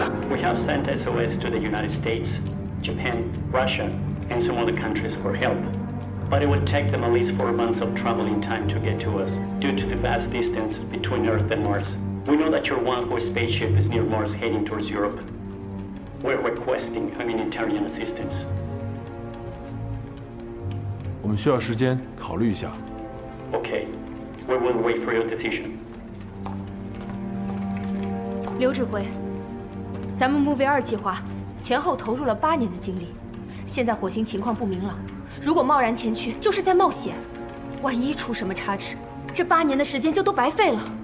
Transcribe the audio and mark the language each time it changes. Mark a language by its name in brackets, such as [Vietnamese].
[English] We have sent SOS to the United States, Japan, Russia, and some other countries for help. But it would take them at least 4 months of traveling time to get to us, due to the vast distance between Earth and Mars. We know that your Wanhua spaceship is near Mars heading towards Europe. We're requesting humanitarian assistance. [Chinese] 我们需要时间考虑一下。 [English] Okay, we will wait for your decision. [Chinese] 刘指挥，咱们木卫2计划前后投入了8年的精力，现在火星情况不明朗，如果贸然前去，就是在冒险。万一出什么差池，这8年的时间就都白费了。